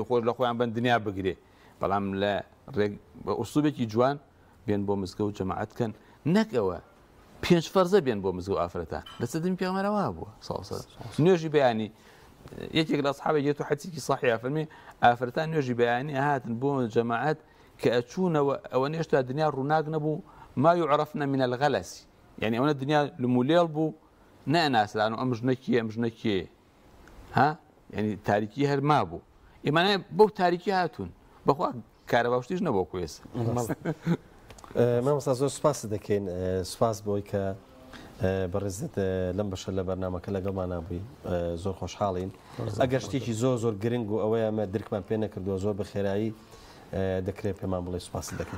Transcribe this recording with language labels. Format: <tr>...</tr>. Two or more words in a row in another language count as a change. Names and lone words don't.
<ckb>خۆش لە خۆیان بن دنیا بگرێ بەڵام لە بە ئوسڵوبێکی جوان بێن بۆ مزگەوت جەماعەتکەن نەکەوە پێنج فەرزە بێن بۆ مزگەوت ئافرەتان لەسەر دەمی پێغەمبەرەوە بووە نوێژی بەیانی یەکێک لە ئەسحابە گێت و حەدیثێکی صحیحە فەرمێ ئافرەتان نوێژی بەیانی هاتن بۆ جەماعەت کە ئەچوونەوە ئەوە نێشتا دنیا ڕووناک نەبوو</ckb> <ar>ما يعرفن من الغلس</ar> <ckb>يعني ئەوە دنیا لمولێڵ بوو نەناسران و ئەم ژنەکیە ئەم ژنەکیە ینی تاریکی هەر مابوو ئێمانە بەو تاریکی هاتوون بەخوا کارە باشتیش نەبوو کوێس مامۆستا زۆر سوپاس دەکەین سوپاس بۆی کە بەڕێزت لەم بەشە لە بەرنامەکە لەگەڵمان نابووی زۆر خۆشحاڵین ئەگەر شتێکی زۆر گرنگ و ئەوەیە ئەمە درکمان پێ نەکردووە زۆر بە خێرایی دەکرێت پێمان بڵێ سوپاس دەکەین</ckb>